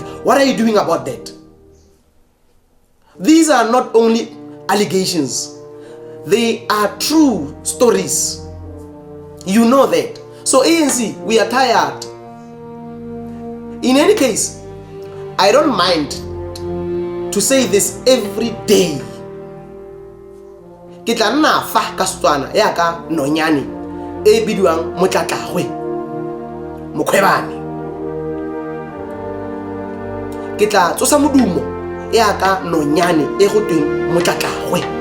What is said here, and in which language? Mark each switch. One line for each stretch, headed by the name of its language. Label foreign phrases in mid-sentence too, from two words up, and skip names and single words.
English: What are you doing about that? These are not only allegations. They are true stories. You know that. So ANC, we are tired. In any case, I don't mind to say this every day.
Tswana: Ke tla nna fa ka Setswana ya ka nonyane e bidiwang Motlatlagwe Mokhwebane. Ke tla tsosa modumo ya ka nonyane e go tweng Motlatlagwe.